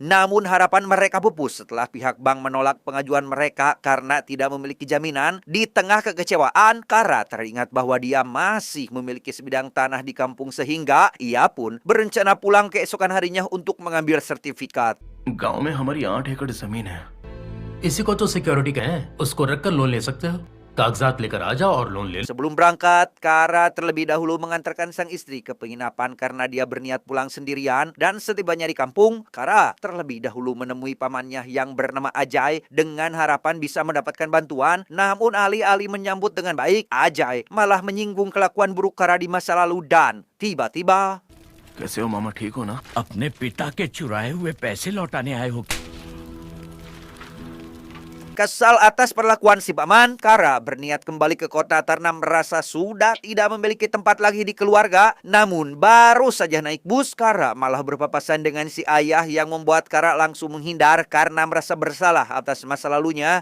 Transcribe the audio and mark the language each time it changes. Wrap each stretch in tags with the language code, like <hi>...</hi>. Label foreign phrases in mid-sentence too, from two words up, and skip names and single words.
<id>Namun harapan mereka pupus setelah pihak bank menolak pengajuan mereka karena tidak memiliki jaminan. Di tengah kekecewaan, Kara teringat bahwa dia masih memiliki sebidang tanah di kampung sehingga ia pun berencana pulang keesokan harinya untuk mengambil sertifikat.</id> <hi>गांव में हमारी 8 एकड़ जमीन है। इसी को तो सिक्योरिटी कहें, उसको रखकर लोन ले सकते हो। कागजात लेकर आ जाओ और लोन ले लो।</hi> <id>Sebelum berangkat, Kara terlebih dahulu mengantarkan sang istri ke penginapan karena dia berniat pulang sendirian. Dan setibanya di kampung, Kara terlebih dahulu menemui pamannya yang bernama Ajay dengan harapan bisa mendapatkan bantuan. Namun alih-alih menyambut dengan baik, Ajay malah menyinggung kelakuan buruk Kara di masa lalu dan tiba-tiba...</id> <hi>कैसे हो मामा, ठीक हो ना? अपने पिता के चुराए हुए पैसे लौटाने आए हो?</hi> <id>Kesal atas perlakuan si paman, Kara berniat kembali ke kota karena merasa sudah tidak memiliki tempat lagi di keluarga. Namun baru saja naik bus, Kara malah berpapasan dengan si ayah yang membuat Kara langsung menghindar karena merasa bersalah atas masa lalunya.</id>